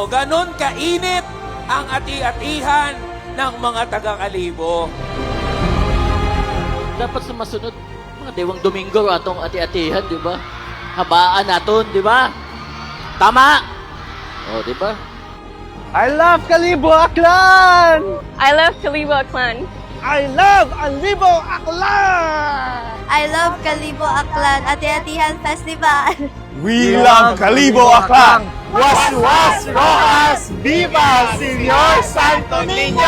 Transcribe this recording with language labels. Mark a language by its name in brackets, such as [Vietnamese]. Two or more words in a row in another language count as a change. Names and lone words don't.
[Filipino] Ganon kainit ang ati-atihan ng mga taga-Calibo. [Hiligaynon] Dapat sa masunod, mga Dewang Domingo atong ati-atihan, [Filipino] di ba? [Hiligaynon] Habaan naton, [Filipino] di ba? [Hiligaynon] Tama! [Filipino] O, di ba? [English] I love Calibo Aklan! I love Calibo Aklan. I love Calibo Aklan! I love Calibo Aklan Ati-Atihan Festival. We love Calibo Aklan! [Spanish] Was Rojas! Viva Senyor Santo Niño!